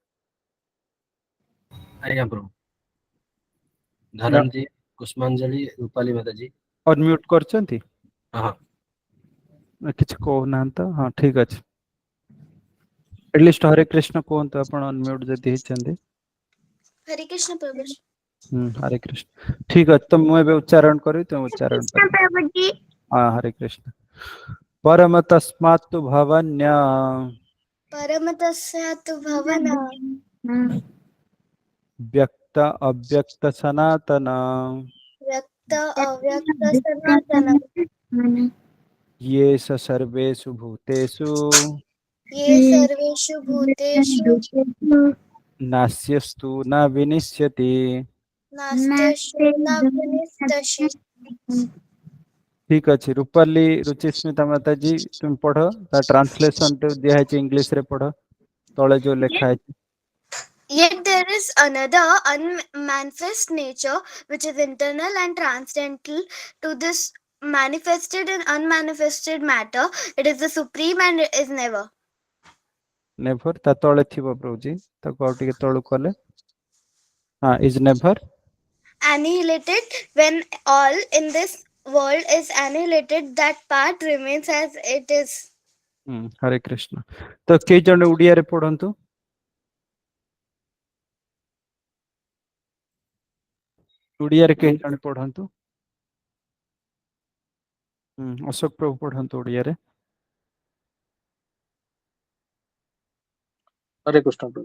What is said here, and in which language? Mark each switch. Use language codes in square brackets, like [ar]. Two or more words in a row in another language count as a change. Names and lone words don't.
[or] ଆଜ୍ଞା ପ୍ରଭୁ। ଧରଣୀ, କୁଷ୍ମାଞ୍ଜଳି, ରୂପାলী ମାତାଜୀ ଅନମ୍ୟୁଟ କରିଛନ୍ତି? ହଁ। କିଛି କହୁନାହାନ୍ତି ତ? ହଁ, ଠିକ ଅଛି। ଏଟଲିଷ୍ଟ ହରେ କୃଷ୍ଣ କୁହନ୍ତୁ ଆପଣ ଅନମ୍ୟୁଟ ଯଦି ହେଇଛନ୍ତି। [hi] हरे कृष्ण प्रभु जी। [or] ହରେ କୃଷ୍ଣ। ଠିକ ଅଛି, ତ ମୁଁ ଏବେ ଉଚ୍ଚାରଣ କରିବି, ତୁମେ ଉଚ୍ଚାରଣ कृष्ण କରିବ। [hi] प्रभु जी। [or] ହଁ, ହରେ କୃଷ୍ଣ। [sa] ପରମ ତସ୍ମାତ୍ ଭବନ୍ୟ परम तस्यातु भवन ବ୍ୟକ୍ତ ଅବ୍ୟକ୍ତ ସନାତନ व्यक्त अव्यक्त सनातन येष सर्वेषु भूतेषु ये सर्वेषु भूतेषु नास्यस्तु न विनिश्यति। नास्त्यशु न विनिष्टसि। [or] ठीक ଅଛି, ରୂପାଲି ରୁଚିସ୍ମିତା ମାତାଜୀ ତୁମେ ପଢ, ତା ଟ୍ରାନ୍ସଲେସନ ଟେ ଦିଆ ହେଇଛି ଇଂଲିଶ ରେ, ପଢ ତଳେ ଯୋଉ ଲେଖା ହେଇଛି। [en] Yet there is another unmanifest nature which is internal and transcendental to this manifested and unmanifested matter. It is the supreme and is never. [or] ନେଭର ତା ତଳେ ଥିବ ପ୍ରଭୁଜୀ, ତାକୁ ଆଉ ଟିକେ ତଳକୁ କଲେ। [en] ହଁ, is never Annihilated. When all in this world is annihilated, that part remains as it is. [or] ହରେ କୃଷ୍ଣ। ତ କେଇ ଜଣ ଓଡ଼ିଆରେ ପଢନ୍ତୁ। ଓଡ଼ିଆରେ କେଇ ଜଣ ପଢନ୍ତୁ। ଅଶୋକ ପ୍ରଭୁ ପଢନ୍ତୁ ଓଡ଼ିଆରେ। ହରେ କୃଷ୍ଣ ପ୍ରଭୁ।